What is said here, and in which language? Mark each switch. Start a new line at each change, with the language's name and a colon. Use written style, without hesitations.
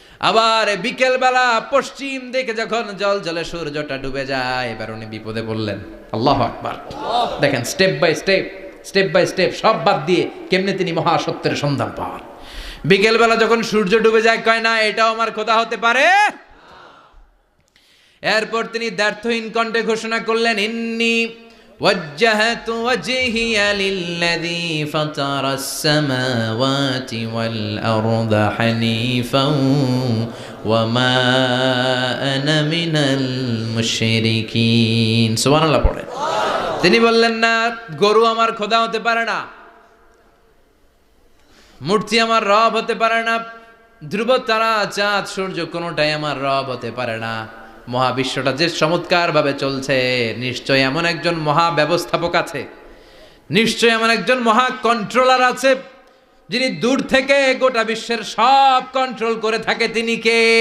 Bangla: আবার বিকেল বেলা পশ্চিম দিকে যখন জলে সূর্যটা ডুবে যায়, এবার উনি বিপদে পড়লেন। আল্লাহু আকবার। দেখেন, স্টেপ বাই স্টেপ সব বাদ দিয়ে কেমনে তিনি মহাসত্যের সন্ধান পান। বিকেল বেলা যখন সূর্য ডুবে যায়, কয় না এটাও আমার খোদা হতে পারে। এরপর তিনি দ্ব্যর্থহীন কণ্ঠে ঘোষণা করলেন,
Arabic: ইন্নী وجهت وجهي للذي فطر السماوات والأرض حنيفا وما أنا من المشركين।
Bangla: সুবহান আল্লাহ পড়ে। তিনি বললেন, না, গরু আমার খোদা হতে পারে না, মূর্তি আমার রব হতে পারে না, ধ্রুব তারা চাঁদ সূর্য কোনোটাই আমার রব হতে পারে না। মহাবিশ্বটা যে চমৎকার ভাবে চলছে, নিশ্চয় এমন একজন মহা ব্যবস্থাপক আছে, নিশ্চয় এমন একজন মহা কন্ট্রোলার আছে, যিনি দূর থেকে গোটা বিশ্বের সব কন্ট্রোল করে থাকে। তিনি কে?